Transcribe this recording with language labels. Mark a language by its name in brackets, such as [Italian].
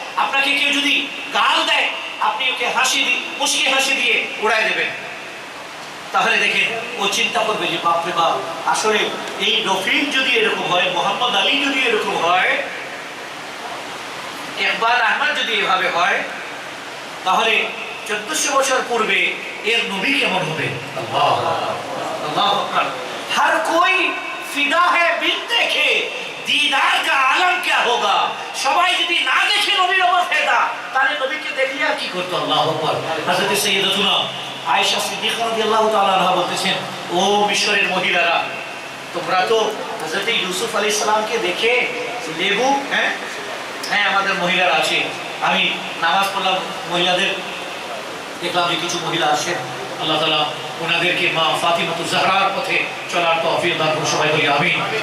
[Bangla] আপনাকে কেউ যদি গাল দেয়, আপনি ওকে মুচকি হাসি দিয়ে উড়াই দেবেন, তাহলে দেখেন ও চিন্তা করবে যে বাপরে বাপ, আসলে এই রফিক যদি এরকম হয়, মোহাম্মদ আলী যদি এরকম হয়, ইকবাল আহমদ যদি এভাবে হয়, তাহলে 1400 বছর পূর্বে এর নবী কেমন হবে? আল্লাহ আল্লাহ আকবার। [Hindi] हर कोई फिदा है बिन देखे दीदार का आलम क्या होगा। [Bangla] সবাই যদি না দেখে নবীর উপর ফেদা, তাহলে নবীকে দেখলে আর কি করতে? আল্লাহু আকবার। হযরত সাইয়্যিদাতুনা আয়েশা সিদ্দিকা রাদিয়াল্লাহু তাআলা আনহা বলতেছেন, ও মিশরের মহিলারা, তোমরা তো হযরত ইউসুফ আলাইহিস সালামকে দেখে লেবু, হ্যাঁ আমাদের মহিলারা আছে, আমি নামাজ পড়লাম, মহিলাদের দেখলাম যে কিছু মহিলা আসে, আল্লাহ তাআলা ওনাদেরকে মা ফাতিমাতুজ জাহরার পথে চলার তৌফিক দান করুন। সবাই বলি আমিন।